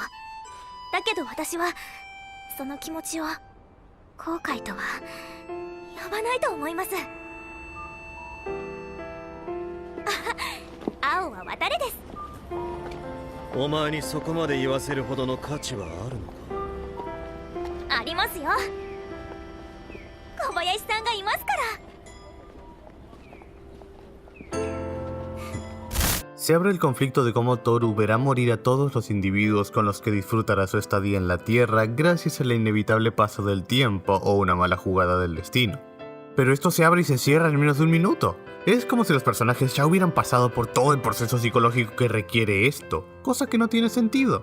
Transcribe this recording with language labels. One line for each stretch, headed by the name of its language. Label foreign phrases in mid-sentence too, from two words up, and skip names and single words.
Japanese: だけど私はその気持ちを後悔とは呼ばないと思います。青は渡れです。お前にそこまで言わせるほどの価値はあるのか。ありますよ。小林さんがいますから。
Spanish: Se abre el conflicto de cómo Toru verá morir a todos los individuos con los que disfrutará su estadía en la Tierra gracias al inevitable paso del tiempo o una mala jugada del destino. Pero esto se abre y se cierra en menos de un minuto. Es como si los personajes ya hubieran pasado por todo el proceso psicológico que requiere esto, cosa que no tiene sentido.